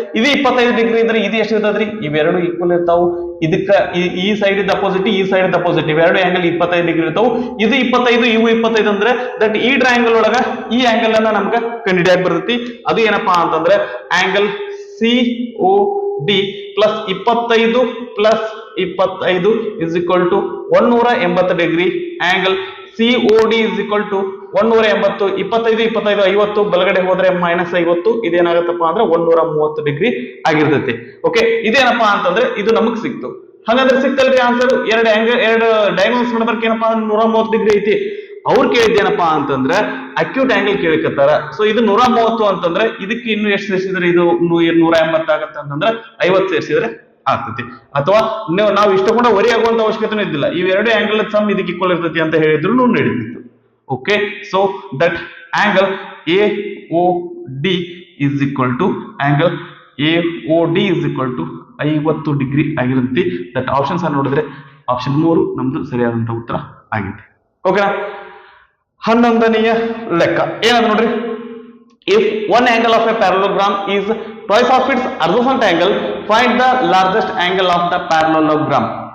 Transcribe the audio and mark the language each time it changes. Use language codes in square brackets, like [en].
[kn] ಇದು 25 ಡಿಗ್ರಿ ಇದ್ರೆ ಇದು ಎಷ್ಟು ಇರ್ತದ್ರಿ? ಇವೆರಡು ಈಕ್ವಲ್ ಇರ್ತಾವು. ಇದಕ್ಕ ಈ ಸೈಡ್ ಇದ್ದ ಅಪೋಸಿಟ್, ಈ ಸೈಡ್ ಇದ್ದ ಅಪೋಸಿಟ್, ಇವೆರಡು ಆಂಗಲ್ 25 ಡಿಗ್ರಿ ಇರ್ತಾವು. ಇದು 25, ಇವು 25 ಅಂದ್ರೆ ದಟ್ ಈ ಟ್ರಯಾಂಗಲ್ ಒಳಗ ಈ ಆಂಗಲ್ ಅನ್ನ ನಮ್ಗ ಕಂಡುಹಿಡಿಯಾಕ ಬರ್ತೈತಿ. ಅದು ಏನಪ್ಪಾ ಅಂತಂದ್ರೆ [en] Angle C O D plus 25 plus 25 is equal to 180 degree. ಆಂಗಲ್ COD is equal to 180, 25 50 [kn] ಬಲಗಡೆ ಹೋದ್ರೆ [en] -50. [kn] ಇದೇನಾಗತ್ತಪ್ಪ ಅಂದ್ರೆ 130 ಡಿಗ್ರಿ ಆಗಿರ್ತೈತಿ. ಓಕೆ, ಇದೇನಪ್ಪಾ ಅಂತಂದ್ರೆ ಇದು ನಮಗ್ ಸಿಕ್ತು. ಹಾಗಾದ್ರೆ ಸಿಕ್ತಲ್ರಿ ಆನ್ಸರ್. ಎರಡು ಡಯಾಗನಲ್ಸ್ ನಡ್ಬರ್ಕ್ ಏನಪ್ಪಾ ಅಂದ್ರೆ 130 ಡಿಗ್ರಿ ಐತಿ. ಅವ್ರು ಕೇಳಿದ್ದೇನಪ್ಪಾ ಅಂತಂದ್ರೆ ಅಕ್ಯೂಟ್ ಆಂಗಲ್ ಕೇಳಿಕತ್ತಾರ. ಸೊ ಇದು 130 ಅಂತಂದ್ರೆ ಇದಕ್ಕೆ ಇನ್ನು ಎಷ್ಟು ಸೇರಿಸಿದ್ರೆ ಇದು 180 ಆಗತ್ತೆ ಅಂತಂದ್ರೆ 50 ಸೇರಿಸಿದ್ರೆ ಆಗ್ತೈತಿ. ಅಥವಾ ನಾವು ಇಷ್ಟ ಕೂಡ ವರಿ ಆಗುವಂತ ಅವಶ್ಯಕತೆ ಇದ್ದಿಲ್ಲ. ಇವೆರಡು ಆಂಗಲ್ ಸಮ್ ಇದಕ್ಕೆ ಈಕ್ವಲ್ ಇರ್ತೈತಿ ಅಂತ ಹೇಳಿದ್ರು ನಡೀತಿತ್ತು. [en] okay, so that angle A O D is equal to angle A O D is equal to 50 degree [kn] ಆಗಿರುತ್ತೆ. ದಟ್ ಆಪ್ಷನ್ಸ್ ಅನ್ನು ನೋಡಿದ್ರೆ ಆಪ್ಷನ್ 3 ನಮ್ದು ಸರಿಯಾದಂತ ಉತ್ತರ ಆಗಿದೆ. ಓಕೆನಾ? 11ನೆಯ ಲೆಕ್ಕ ಏನಂತ ನೋಡ್ರಿ. [en] If one angle of a parallelogram is twice of its adjacent angle, find the largest angle of the parallelogram.